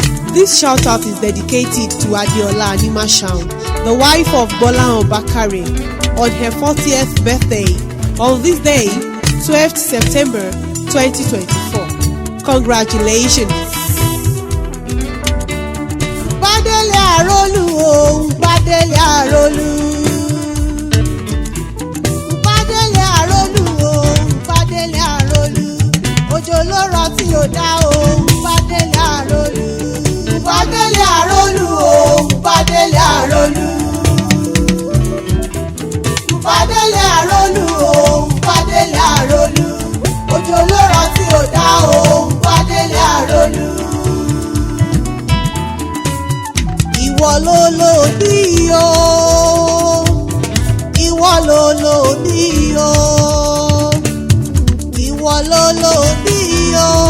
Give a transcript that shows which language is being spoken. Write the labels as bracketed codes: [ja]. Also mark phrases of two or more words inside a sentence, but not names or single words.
[en] This shout-out is dedicated to Adeola Animasahun, the wife of Bakare, on her 40th birthday on this day, 12th September 2024. Congratulations! [yo] Badele Arolu o, Badele Arolu. Badele Arolu o, Badele Arolu. Òjò ló rọ̀ tí ò dá o, Badele Arolu. Badele Arolu o, Badele Arolu. Badele Arolu o, Badele Arolu. Òjò ló rọ̀ tí ò dá o, Badele Arolu. Ìwọ ló lòdì o, ìwọ ló lòdì o, ìwọ ló lòdì o,